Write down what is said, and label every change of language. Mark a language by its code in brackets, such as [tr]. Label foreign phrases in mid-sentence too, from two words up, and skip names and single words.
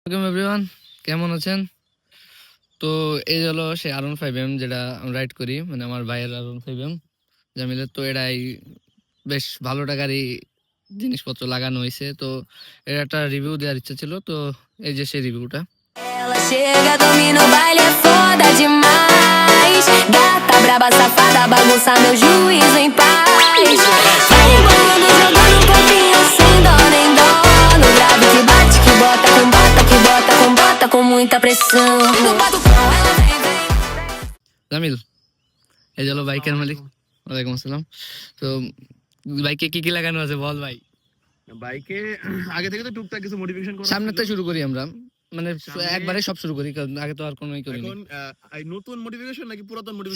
[en] welcome everyone, [bn] কেমন আছেন? তো এই হলো সেই R15M যেটা আমি রাইড করি, মানে আমার ভাইয়ের R15M জামিলের। তো এটাই বেশ ভালো টাকারই জিনিসপত্র লাগানো হয়েছে। তো এর একটা রিভিউ দেওয়ার ইচ্ছা ছিল, তো এই যে সেই রিভিউটা। [pt] Ela chega, domina o baile, é foda demais. Gata, braba, safada, bagunça meu juízo em paz. Vai rebolando, jogando um pouquinho sem dó nem dó. No grave que bate, que bota com bota, que bota com bota com muita pressão. No batucão ela vem, vem. [bn] জামিল, এই হলো বাইকের মালিক। ওয়ালাইকুম আসসালাম। তো বাইকে কি কি লাগানো আছে বল ভাই। বাইকে আগে থেকে তো টুকটাক কিছু মডিফিকেশন করা সামনে তো ছিল। শুরু করি আমরা, মানে সামনে- একবারে সব শুরু করি, কারণ আগে তো আর কোনোই করিনি। এখন এই নতুন মডিফিকেশন নাকি পুরাতন মডিফিকেশন